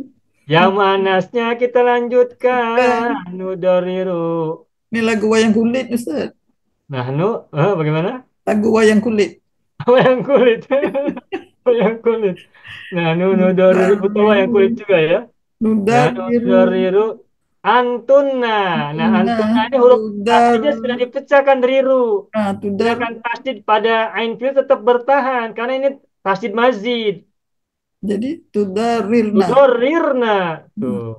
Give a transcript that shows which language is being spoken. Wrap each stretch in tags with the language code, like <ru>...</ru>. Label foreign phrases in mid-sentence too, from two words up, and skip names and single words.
<id>Yang manasnya kita lanjutkan.</id> <ar>Nudoriru.</ar> <id>Ini lagu wayang kulit Ustaz. Nahnu, bagaimana? Lagu wayang kulit. Wayang kulit. Wayang kulit.</id> <ar>نحن ندرر.</ar> <id>Betul wayang kulit juga ya.</id> <ar>Nahnu Nudarriru. ندرر أنتن.</ar> <id>Nah, antunna ini huruf tasdidnya sudah dipecahkan riru. Nah, tudar. Sedangkan tasdid pada ain fiil tetap bertahan. Karena ini tasdid mazid. Jadi tudarirna. Tudorirna. Tuh.</id>